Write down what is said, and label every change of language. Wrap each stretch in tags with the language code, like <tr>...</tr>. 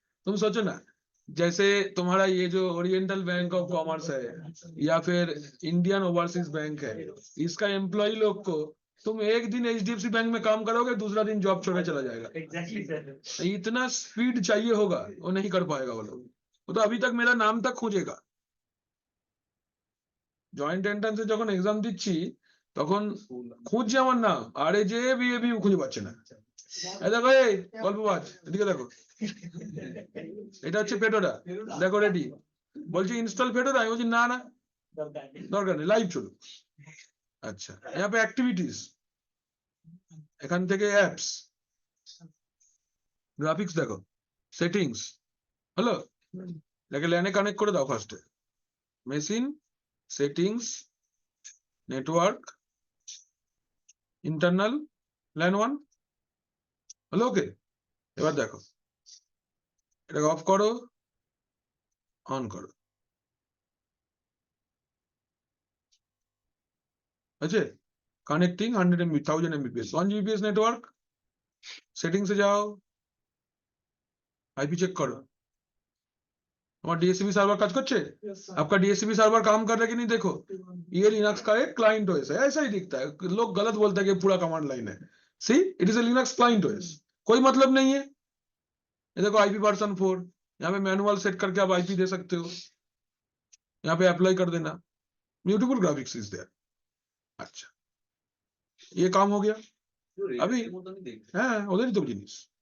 <hi>तुम सोचो ना, जैसे तुम्हारा ये जो ओरिएंटल बैंक ऑफ कॉमर्स है या फिर इंडियन ओवरसीज बैंक है, इसका एम्प्लॉय लोग को तुम एक दिन HDFC बैंक में काम करोगे, दूसरा दिन जॉब छोड़ने चला जाएगा। Exactly sir. इतना स्पीड चाहिए होगा, वो नहीं कर पाएगा वो लोग। वो तो अभी तक मेरा नाम तक खोजेगा।</hi> <bn>জয়েন্ট এন্ট্রান্সে যখন এক্সাম দিচ্ছি তখন খুঁজছে আমার নাম, আরে যে বিএবি খুঁজে পাচ্ছে না। এই দেখো, এই গল্পবাজ, এদিকে দেখো, এটা হচ্ছে ফেডোরা, দেখো রেডি, বলছি ইনস্টল ফেডোরা, আমি বলছি না না দরকার নেই, লাইভ চলুক। আচ্ছা,</bn> <hi>यहाँ पे</hi> <bn>অ্যাক্টিভিটিস, এখান থেকে অ্যাপস, গ্রাফিক্স দেখো, সেটিংস হলো, এটাকে ল্যানে কানেক্ট করে দাও ফার্স্টে, machine settings, network, internal, LAN 1 হলো। ওকে, এবার দেখো এটাকে অফ করো, অন করো, আছে connecting 100 MB 1000 MBPS 1 Gbps network, সেটিংসে যাও,</bn> <hi>आईपी चेक करो, हमारा डीएससीपी सर्वर काज करছে, आपका डीएससीपी सर्वर काम कर रहा है कि नहीं देखो, ये लिनक्स का एक क्लाइंट ओएस है, ऐसा ही दिखता है। लोग गलत बोलते हैं कि पूरा कमांड लाइन है,</hi> <en>see it is a Linux client OS,</en> <hi>कोई मतलब नहीं है। ये देखो आईपी वर्जन 4, यहाँ पे मैनुअल सेट करके आप आईपी दे सकते हो, यहाँ पे अप्लाई कर देना,</hi> <en>Beautiful graphics is there.</en> <hi>अच्छा, ये काम हो गया। अभी</hi> <bn>হ্যাঁ ওদেরই তো জিনিস।</bn>